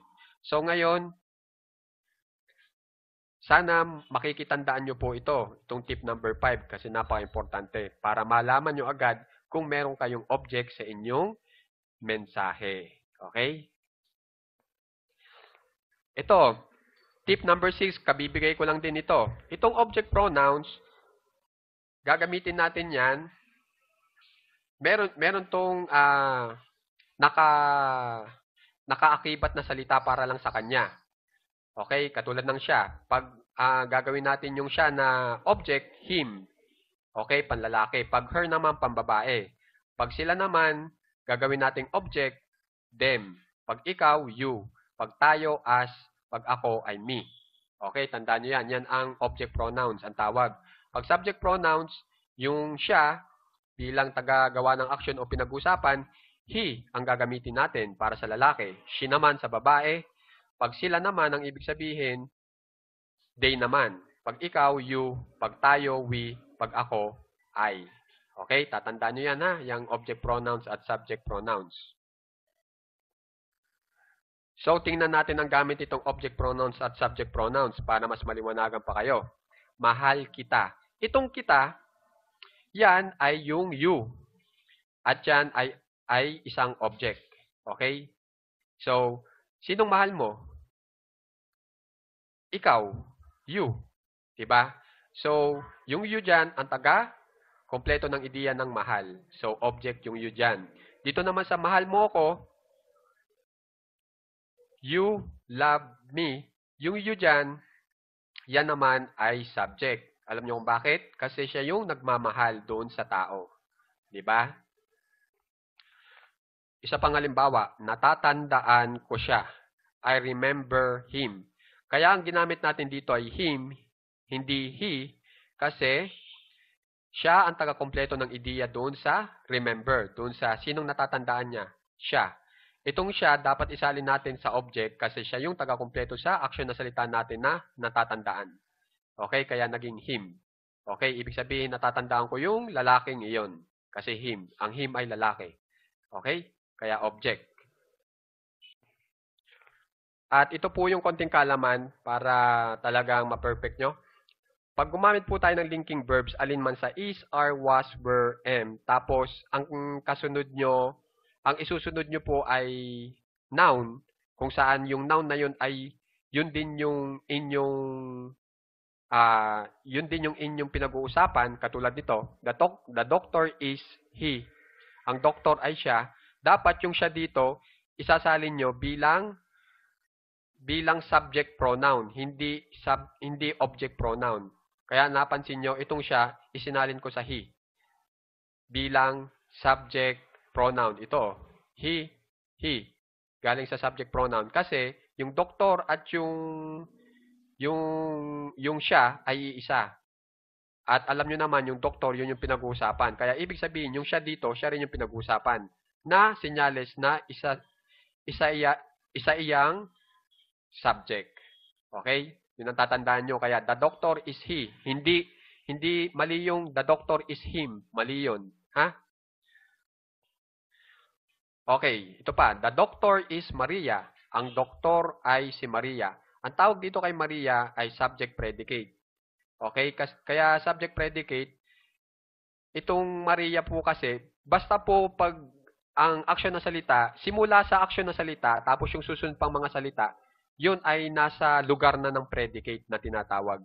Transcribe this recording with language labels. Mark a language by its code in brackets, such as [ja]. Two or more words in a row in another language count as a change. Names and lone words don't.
[tl] So, ngayon, sana makikitandaan nyo po ito, itong [en] tip number [tl] 5 kasi napaka-importante para malaman nyo agad kung meron kayong object sa inyong mensahe. Okay? Ito, [en] tip number [tl] 6, kabibigay ko lang din ito. Itong [en] object pronouns, [tl] gagamitin natin yan. Meron tong nakaakibat na salita para lang sa kanya. Okay? Katulad ng siya. Pag gagawin natin yung siya na object, him. Okay? Panlalaki. Pag her naman, pambabae. Pag sila naman, gagawin nating object, them. Pag ikaw, you. Pag tayo, us. Pag ako, ay me. Okay? Tandaan nyo yan. Yan ang [en] object pronouns, [tl] ang tawag. Pag [en] subject pronouns, [tl] yung siya bilang tagagawa ng action o pinag-usapan, he ang gagamitin natin para sa lalaki. She naman sa babae. Pag sila naman, ang ibig sabihin, they naman. Pag ikaw, you. Pag tayo, we. Pag ako, I. Okay? Tatandaan nyo yan ha, yung [en] object pronouns [tl] at [en] subject pronouns. [tl] So, tingnan natin ang gamit itong [en] object pronouns [tl] at [en] subject pronouns [tl] para mas maliwanagan pa kayo. Mahal kita. Itong kita, yan ay yung you. At yan ay isang object. Okay? So, sinong mahal mo? Ikaw. You. Diba? So, yung you dyan, ang taga, kompleto ng ideya ng mahal. So, object yung you dyan. Dito naman sa mahal mo ko, [en] you love me. [tl] Yung you dyan, yan naman ay subject. Alam niyo kung bakit? Kasi siya yung nagmamahal doon sa tao. Diba? Isa pang halimbawa, natatandaan ko siya. [en] I remember him. [tl] Kaya ang ginamit natin dito ay him, hindi he, kasi siya ang taga-kompleto ng ideya doon sa remember, doon sa sinong natatandaan niya, siya. Itong siya, dapat isalin natin sa object kasi siya yung taga-kompleto sa action na salita natin na natatandaan. Okay, kaya naging him. Okay, ibig sabihin natatandaan ko yung lalaking iyon. Kasi him. Ang him ay lalaki. Okay, kaya object. At ito po yung konting kalaman para talagang ma-perfect nyo. Pag gumamit po tayo ng [en] linking verbs, [tl] alinman sa [en] is, are, was, were, am, [tl] tapos ang kasunod nyo, ang isusunod nyo po ay noun, kung saan yung noun na yun ay yun din yung inyong pinag-uusapan, katulad nito, [en] the doctor is he. [tl] Ang doktor ay siya. Dapat yung siya dito, isasalin nyo bilang [en] subject pronoun, [tl] hindi [en] object pronoun. [tl] Kaya napansin nyo, itong siya, isinalin ko sa he. Bilang [en] subject pronoun. [tl] Ito, he. Galing sa [en] subject pronoun. [tl] Kasi, yung doktor at yung siya ay iisa. At alam nyo naman, yung doktor, yun yung pinag-uusapan. Kaya, ibig sabihin, yung siya dito, siya rin yung pinag-uusapan. Na senyales na isa iyang subject. Okay? Yun ang tatandaan nyo. Kaya, [en] the doctor is he. [tl] Hindi mali yung [en] the doctor is him. [tl] Mali yun. Ha? Okay. Ito pa. [en] The doctor is Maria. [tl] Ang doktor ay si Maria. Ang tawag dito kay Maria ay [en] subject predicate. [tl] Okay? Kaya [en] subject predicate, [tl] itong Maria po kasi, basta po pag ang action na salita, simula sa action na salita, tapos yung susunod pang mga salita, yun ay nasa lugar na ng predicate na tinatawag.